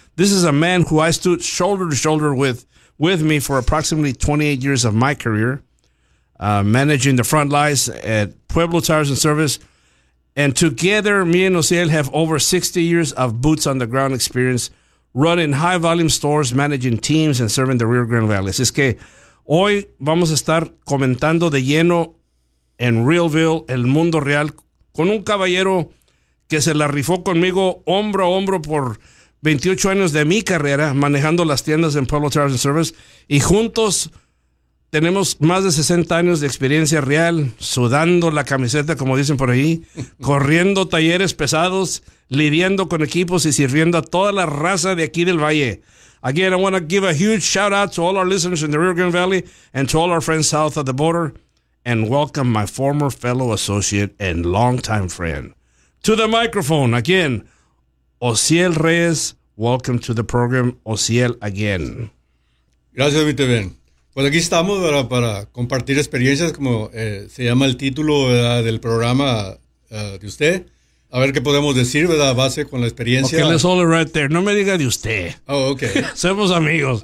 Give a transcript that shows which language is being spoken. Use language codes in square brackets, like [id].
[en] This is a man who I stood shoulder to shoulder with me for approximately 28 years of my career, managing the front lines at Pueblo Tires and Service. And together, me and Ociel have over 60 years of boots on the ground experience, running high volume stores, managing teams, and serving the Rio Grande Valley. [es] Así es que hoy vamos a estar comentando de lleno en Realville, el mundo real, con un caballero que se la rifó conmigo hombro a hombro por 28 años de mi carrera, manejando las tiendas en Pueblo Tires and Service. Y juntos tenemos más de 60 años de experiencia real, sudando la camiseta, como dicen por ahí, corriendo talleres pesados, lidiando con equipos y sirviendo a toda la raza de aquí del Valle. [en] Again, I want to give a huge shout out to all our listeners in the Rio Grande Valley and to all our friends south of the border. And welcome my former fellow associate and longtime friend to the microphone again, Ociel Reyes. Welcome to the program, Ociel, again. [es] Gracias, mi TV. Pues aquí estamos para compartir experiencias, como se llama el título, ¿verdad?, del programa de usted. A ver qué podemos decir, ¿verdad?, base con la experiencia. [en] Okay, let's hold it right there. [es] No me diga de usted. [en] Oh, okay. [es] Somos amigos.